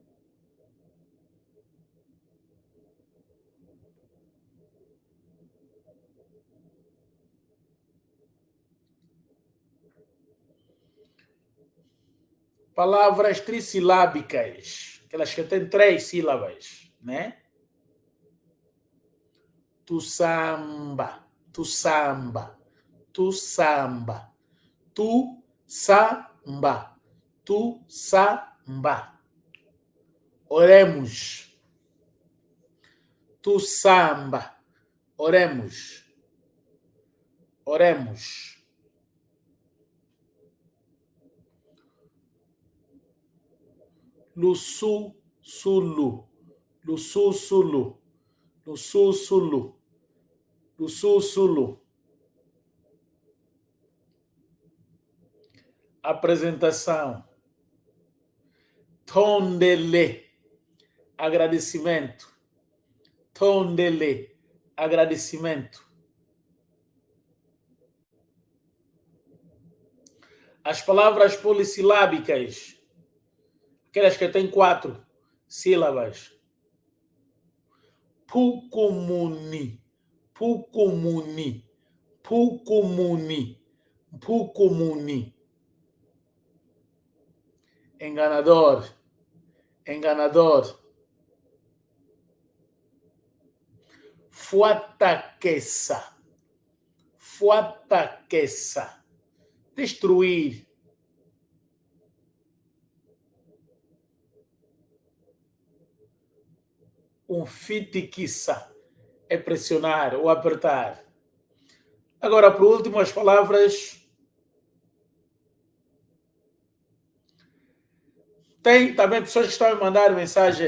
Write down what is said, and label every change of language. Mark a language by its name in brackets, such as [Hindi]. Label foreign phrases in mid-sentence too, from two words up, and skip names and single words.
[Portuguese] Palavras trissilábicas. Aquelas que têm 3 sílabas, né? [Kongo] Tu samba. Tu samba. Tu samba. Tu samba. Tu samba. [Portuguese] Oremos. [Kongo] Tu samba. [Portuguese] Oremos. Oremos. [Kongo] Lusu, sulu. Lusu, sulu. Lusu, sulu. Lusu, sulu. [Portuguese] Apresentação. [Kongo] Tondele. Agradecimento. Tondele. Agradecimento. [Portuguese] As palavras polissilábicas. Aquelas que têm 4 sílabas. [Kongo] Pucumuni. Pucumuni. Pucumuni. Pucumuni. [Portuguese] Enganador. Enganador. [Kongo] Fuataqueça. Fuataqueça. [Portuguese] Destruir. Um fitiquiça é pressionar ou apertar. Agora, por último, as palavras. Tem também pessoas que estão a mandar mensagem.